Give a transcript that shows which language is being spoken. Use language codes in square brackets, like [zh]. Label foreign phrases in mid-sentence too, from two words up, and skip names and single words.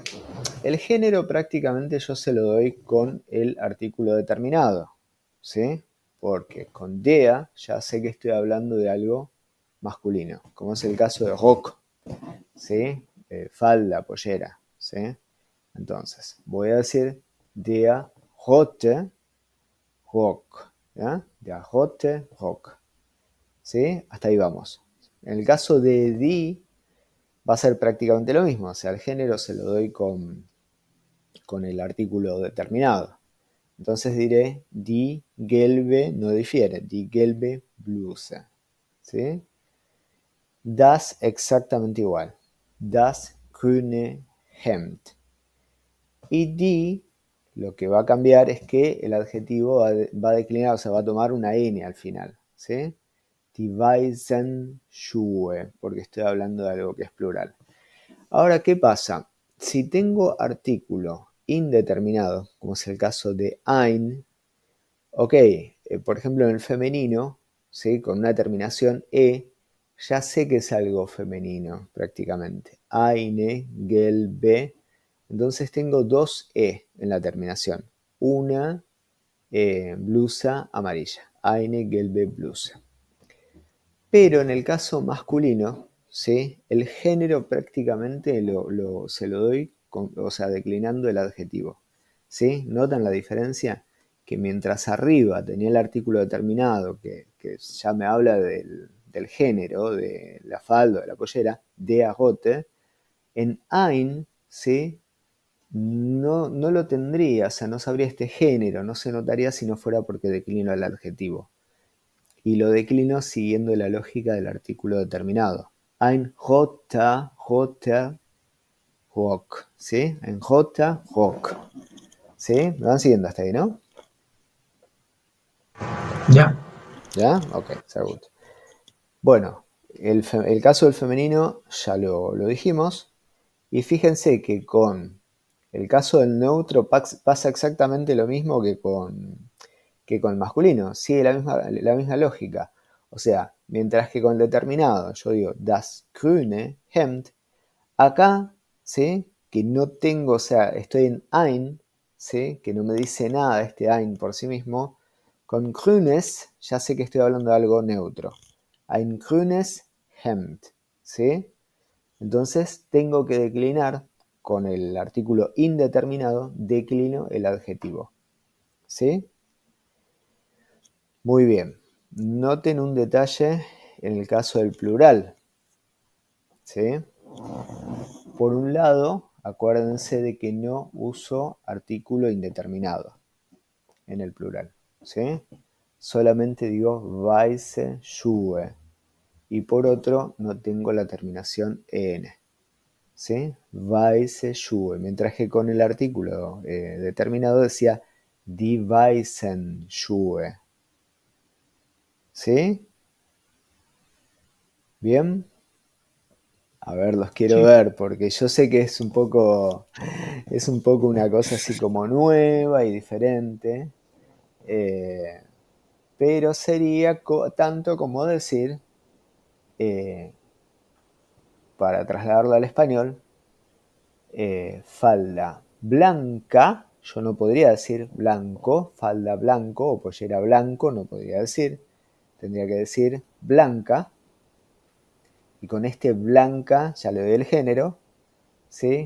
[es] El género prácticamente yo se lo doy con el artículo determinado, ¿sí? Porque con dea ya sé que estoy hablando de algo masculino, como es el caso de rock, ¿sí? Falda, pollera, ¿sí? Entonces, voy a decir [de] der rote Rock, [es] ¿ya? [de] Der rote Rock, [es] ¿sí? Hasta ahí vamos. En el caso de die va a ser prácticamente lo mismo, o sea, el género se lo doy con el artículo determinado. Entonces diré [de] die gelbe, [es] no difiere, [de] die gelbe Bluse. [es] ¿Sí? Das exactamente igual. [de] Das grüne Hemd. [es] Y die, lo que va a cambiar es que el adjetivo va a declinar, o sea, va a tomar una N al final. ¿Sí? [de] Die weißen Schuhe, [es] porque estoy hablando de algo que es plural. Ahora, ¿qué pasa? Si tengo artículo indeterminado, como es el caso de ein, ok, por ejemplo en el femenino, ¿sí? Con una terminación e, ya sé que es algo femenino prácticamente. [de] Eine, gelbe. [es] Entonces tengo dos e en la terminación. Una blusa amarilla. [de] Eine gelbe Bluse. [es] Pero en el caso masculino, ¿sí? El género prácticamente se lo doy, o sea, declinando el adjetivo. ¿Sí? ¿Notan la diferencia? Que mientras arriba tenía el artículo determinado, que ya me habla del género, de la falda, de la pollera, de agote, en ein, ¿sí? No lo tendría, o sea, no sabría este género, no se notaría si no fuera porque declino el adjetivo. Y lo declino siguiendo la lógica del artículo determinado. [de] Ein roter Rock. ¿Sí? Ein roter Rock. [es] ¿Sí? ¿Me van siguiendo hasta ahí, no? Ya. ¿Ya? Ok, seguro. Bueno, el caso del femenino ya lo dijimos. Y fíjense que con el caso del neutro pasa exactamente lo mismo que con el masculino. Sigue la misma lógica. O sea, mientras que con el determinado yo digo [de] das grüne Hemd, [es] acá, ¿sí? Que no tengo, o sea, estoy en ein, ¿sí? Que no me dice nada este ein por sí mismo. Con grünes ya sé que estoy hablando de algo neutro. [de] Ein grünes Hemd, [es] ¿sí? Entonces tengo que declinar con el artículo indeterminado, declino el adjetivo. ¿Sí? Muy bien. Noten un detalle en el caso del plural. ¿Sí? Por un lado, acuérdense de que no uso artículo indeterminado en el plural. ¿Sí? Solamente digo [de] weiße Schuhe. [es] Y por otro, no tengo la terminación en. ¿Sí? [de] Weiße Schuhe. [es] Mientras que con el artículo determinado decía [de] die weißen Schuhe. [es] ¿Sí? ¿Bien? A ver, los quiero Sí. ver, porque yo sé que es un poco una cosa así como nueva y diferente, pero sería tanto como decir, para trasladarlo al español, falda blanca, yo no podría decir blanco, falda blanco o pollera blanco, no podría decir, tendría que decir blanca, y con este blanca ya le doy el género, ¿sí?